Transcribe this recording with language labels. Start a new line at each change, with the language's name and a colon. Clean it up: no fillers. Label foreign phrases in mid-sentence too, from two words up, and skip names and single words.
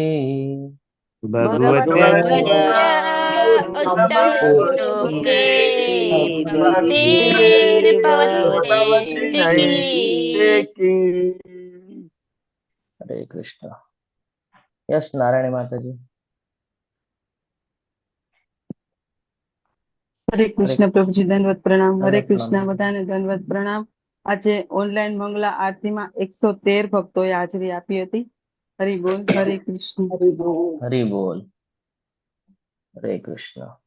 Sanskrit: भगवत्या उत्तम श्लोके भक्तिर्भवति नैष्टिकी।
Gujarati: हरे कृष्ण। यस नारायणी माताजी। હરે કૃષ્ણ પ્રભુજી, દંડવત પ્રણામ. હરે દંડવત કૃષ્ણ, પ્રણામ. બધાને દંડવત પ્રણામ. આજે ઓનલાઈન મંગલા આરતીમાં 113 ભક્તોએ હાજરી આપી હતી. હરિ બોલ, હરે કૃષ્ણ. હરિ બોલ. હરે કૃષ્ણ.